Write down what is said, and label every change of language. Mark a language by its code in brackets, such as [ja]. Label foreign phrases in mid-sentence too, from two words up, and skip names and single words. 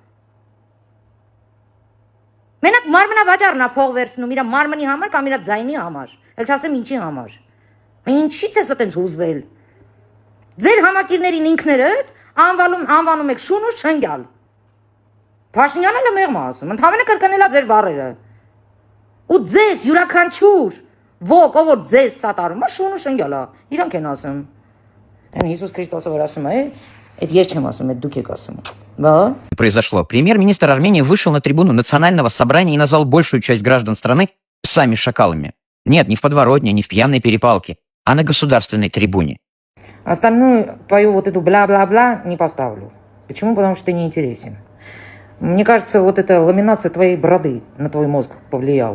[hy] Մենակ մարմնավաճառն է փող վերցնում իր մարմնի համար կամ իր ձայնի համար։ Էլ չասեմ ինչի համար։ Ինչի՞ց ես այտենց հուզվել։ Ձեր համակիրներին ինքներդ անվանում եք շունու շնգյալ։ Փաշինյանը էլ մեղմ ասում, ընդհանրապես կրկնելա ձեր բառերը։ Ու ձեզ յուրաքանչյուր ոք, ով որ ձեզ սատարում է, շունու շնգյալ է։ Իրանք են ասում։ Այն Հիսուս Քրիստոսը որ ասում է, այդ ես չեմ ասում, այդ դուք եք ասում։ [ru] Произошло. Премьер-министр Армении вышел на трибуну национального собрания и назвал большую часть граждан страны сами шакалами. Нет, не в подворотне, не в пьяной перепалке, а на государственной трибуне. Остальную твою вот эту бла-бла-бла не поставлю. Почему? Потому что ты не интересен. Мне кажется, вот эта ламинация твоей бороды на твой мозг повлияла.